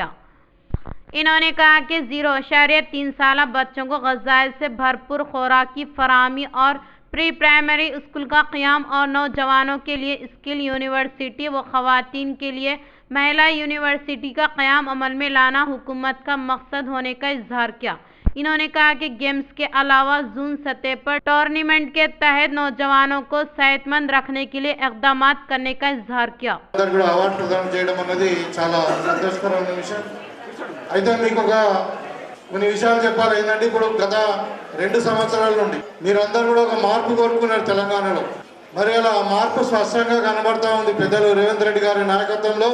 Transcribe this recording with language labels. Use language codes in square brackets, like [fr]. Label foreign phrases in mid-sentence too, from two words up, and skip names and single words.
[ur] انہوں نے کہا کہ 0.3 سالہ بچوں کو غذائیں سے بھرپور خوراک کی فراہمی اور [en] pre primary school [ur] کا قیام اور نوجوانوں کے لیے [en] skill university [ur] و خواتین کے لیے مہیلا یونیورسٹی کا قیام عمل میں لانا حکومت کا مقصد ہونے کا اظہار کیا۔ انہوں نے کہا کہ گیمز کے علاوہ زون سطح پر ٹورنامنٹ کے تحت نوجوانوں کو صحت مند رکھنے کے لیے اقدامات کرنے کا اظہار کیا۔ [te] అయితే మీకు కొన్ని విషయాలు చెప్పాలి ఏంటంటే ఇప్పుడు గత 2 సంవత్సరాల నుండి మీరందరూ కూడా ఒక మార్పు కోరుకున్నారు తెలంగాణలో। మరి అలా మార్పు స్పష్టంగా కనబడతా ఉంది పెద్దలు రేవంత్ రెడ్డి గారి నాయకత్వంలో।